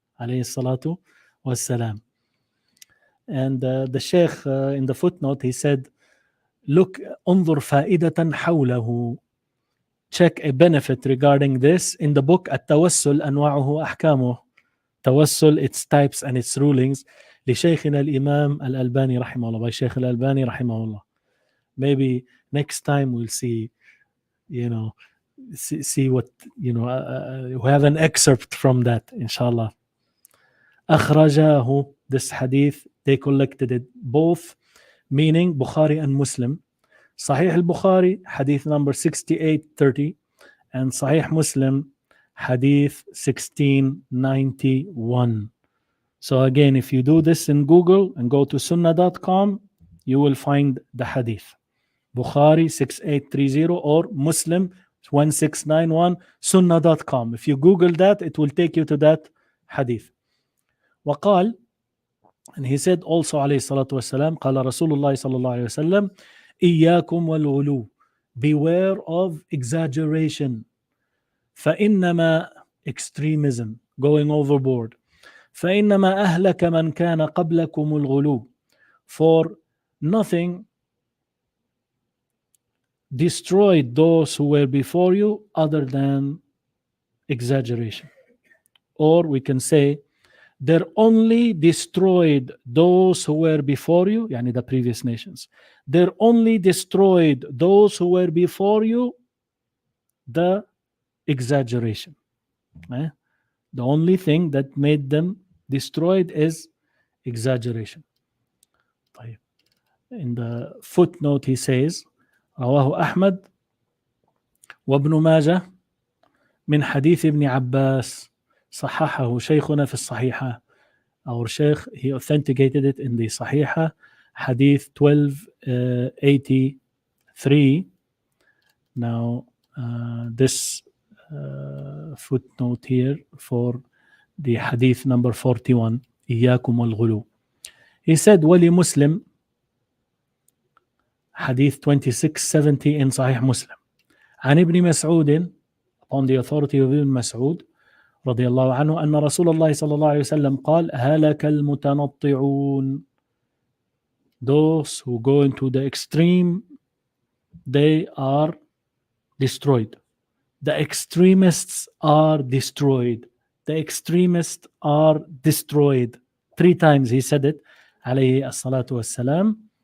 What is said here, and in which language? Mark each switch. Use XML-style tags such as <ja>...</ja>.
<en>Alayhi salatu wassalam. And the Shaykh in the footnote, he said, look,</en> <ar>انظر فائدة حوله.</ar> <en>Check a benefit regarding this in the book at-Tawassul</en> <ar>أنواعه أحكامه.</ar> <en>Tawassul, its types and its rulings.</en> <ar>لشيخنا الإمام الألباني رحمه الله.</ar> <en>By Shaykh al-Albani</en> <ar>رحمه الله.</ar> <en>Maybe next time we'll see, see what, we have an excerpt from that, inshallah. أخرجاه, this hadith, they collected it both, meaning Bukhari and Muslim. Sahih al-Bukhari, hadith number 6830, and Sahih Muslim, hadith 1691. So again, if you do this in Google and go to sunnah.com, you will find the hadith. Bukhari 6830 or Muslim 1691, sunnah.com. If you Google that, it will take you to that hadith.</en> <ar>وقال,</ar> <en>and he said also</en> <ar>عليه الصلاة والسلام, قال رسول الله صلى الله عليه وسلم, إياكم والغلو,</ar> <en>beware of exaggeration.</en> <ar>فإنما,</ar> <en>extremism, going overboard.</en> <ar>فإنما أهلك من كان قبلكم الغلو,</ar> <en>for nothing destroyed those who were before you other than exaggeration. Or we can say, there only destroyed those who were before you, yani the previous nations. There only destroyed those who were before you, the exaggeration. The only thing that made them destroyed is exaggeration. In the footnote he says,</en> <ar>رواه أحمد وابن ماجه من حديث ابن عباس صححه شيخنا في الصحيحة.</ar> <en>Our Sheikh, he authenticated it in the Sahiha, Hadith 1283. Now, this footnote here for the Hadith number 41,</en> <ar>إياكم والغلو.</ar> <en>He said, وَلِي Muslim, Hadith 2670 in Sahih Muslim.</en> <ar>عن ابن مسعود,</ar> <en>on the authority of Ibn Mas'ud,</en> <ar>رضي الله عنه, أن رسول الله صلى الله عليه وسلم قال هلك المتنطعون.</ar> <en>Those who go into the extreme, they are destroyed. The extremists are destroyed. The extremists are destroyed. 3 times he said it,</en> <ar>عليه الصلاة والسلام.</ar>